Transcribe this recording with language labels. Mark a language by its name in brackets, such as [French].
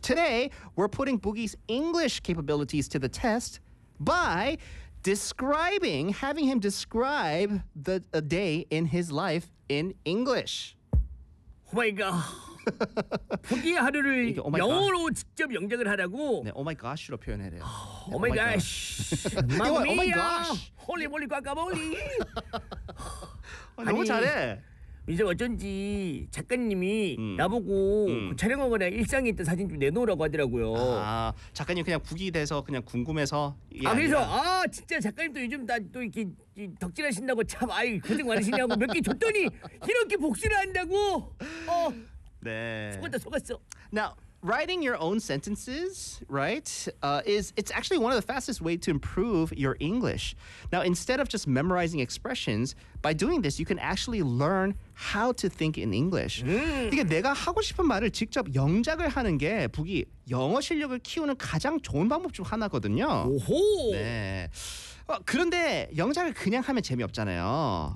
[English] Today we're putting Boogie's English capabilities to the test by describing, having him describe the a day in his life in English. Oh my god. [Korean] 부기의 하루를 이렇게, 영어로 직접 영작을 하라고? 네, 오마이갓으로 표현해야 돼요. 오마이갓! 마미야! 홀리몰리 과까몰리! 너무 잘해! 이제 어쩐지 작가님이 나보고 그 촬영한 거나 일상에 있던 사진 좀 내놓으라고 하더라고요. 아, 작가님 그냥 부기 돼서 그냥 궁금해서? 아, 그래서 아 진짜 작가님 또 요즘 나또 이렇게 덕질하신다고 참 아이 고생 많으시냐고 몇 개 줬더니 이렇게 복수를 한다고! 네. 속았어. [English] Now, writing your own sentences, right, it's actually one of the fastest ways to improve your English. Now, instead of just memorizing expressions, by doing this, you can actually learn how to think in English. [Korean] 이게 내가 하고 싶은 말을 직접 영작을 하는 게 부기 영어 실력을 키우는 가장 좋은 방법 중 하나거든요. 오호. 네. 그런데 영작을 그냥 하면 재미없잖아요.